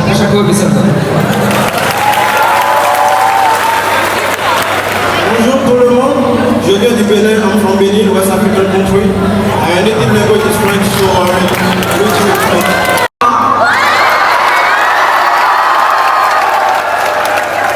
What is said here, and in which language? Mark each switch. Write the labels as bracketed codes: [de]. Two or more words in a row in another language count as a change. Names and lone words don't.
[fa] تشکر بسیار. [fr] Bonjour tout le monde, je viens du Bénin, [en] I'm from Benin, West African country. My native language is French, so I'm